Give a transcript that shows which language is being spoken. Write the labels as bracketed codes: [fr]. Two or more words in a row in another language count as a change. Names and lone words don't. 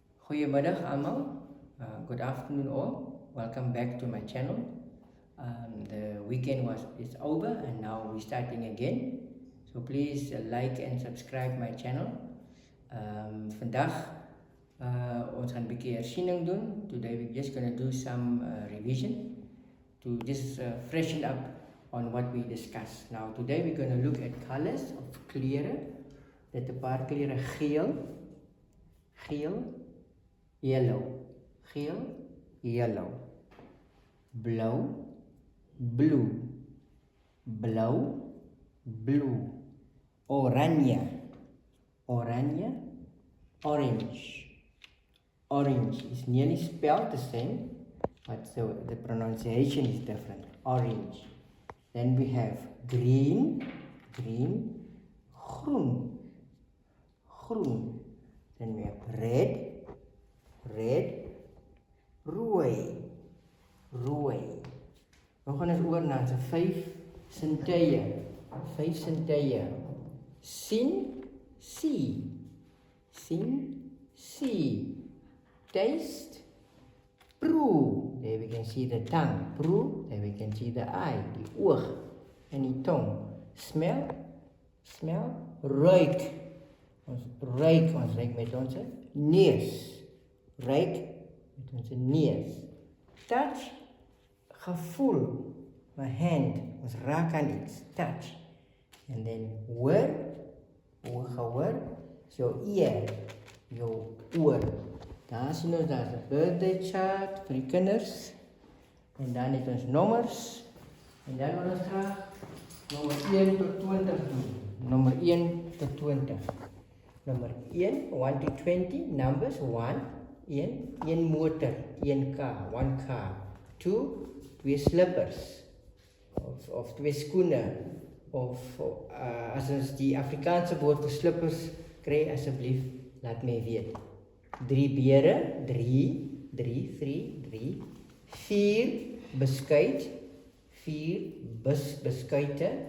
[af] Goedemiddag allemaal. [en] Good afternoon all. Welcome back to my channel. The weekend is over and now we're starting again. So please like and subscribe my channel. [af] Vandaag ons gaan 'n bietjie hersiening doen. [en] Today we're just going to do some revision to just freshen up on what we discussed. Now today we're going to look at colors of kleure. [af] Dit 'n paar kleure geel, yellow, geel, yellow, blauw, blue, blauw, blue, oranje, oranje, [en] orange. Orange is nearly spelled the same, but so the pronunciation is different. Orange. Then we have green, green, [af] groen, groen. [en] Then we have red, red, [af] rooi, rooi. We gaan ons oor na se 5 sintuie. 5 sintuie. Sien, see. Sien, [en] see. Taste, proe. There we can see the tongue. Proe, there we can see the eye, [af] die oog en die tong. [en] Smell, smell, [af] ruik. Ons ruik met ons neus. Ruik met ons neus. Touch, gevoel. My hand, ons raak aan iets. [en] Touch. And then [af] hoor, gehoor. Is jou ear, jou oor. Daar sien ons, daar is 'n [en] birthday chart [af] vir die kinders. En dan het ons nommers. En dan wil ons graag nommer 1 tot 20 doen. Nommer 1 tot 20. [en] Number 1 to 20, numbers 1 motor, 1 car, 1 car. [af] 2 slippers, of 2 skoene, of as ons die Afrikaanse woord vir slippers kry, asseblief, laat my weet. 3 bere, 3. 4 beskuit, 4 beskuite.